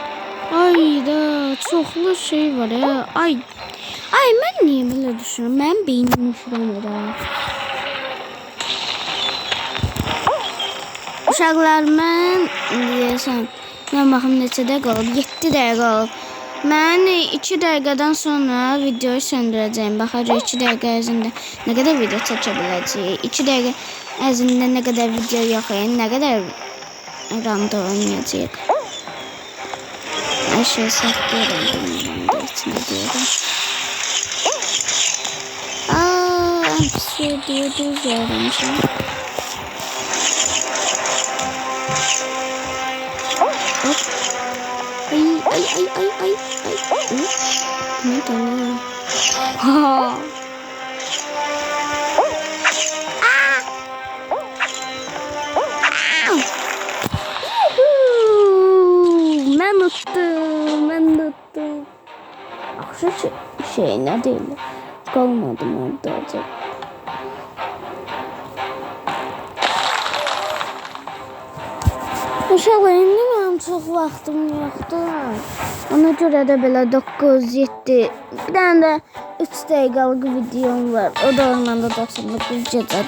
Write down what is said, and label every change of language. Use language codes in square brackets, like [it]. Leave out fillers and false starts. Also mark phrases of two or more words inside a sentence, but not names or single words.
[az] Ay da çoxlu şey var ya. [tr] Ay ben niye böyle düşünüyorum? Ben beynim üşümedi. [az] Uşaqlar, mən deyəsən, mən baxım neçə dəqiqə olub? 7 dəqiqə olub. Mən 2 dəqiqədən sonra videoyu söndürəcəyim. Baxacaq 2 dəqiqə ərzində nə qədər video çəkə biləcəyik. 2 dəqiqə ərzində nə qədər video yox, nə qədər randa oynayacaq. Hər şey saklayıram randa içində deyirəm. [tr] En pis videoyu düz öğrenmişim. Ay. Ne oluyor? Ha. Ben tuttum. Akşam şey ne değil. Kalmadım orada acaba. [az] Uşaqlar, indi mənim çox vaxtım yoxdur. Ona görə də belə 9-7, bir dənə də 3 dəqiqəlik videom var. O da ormanda 99 gecədə.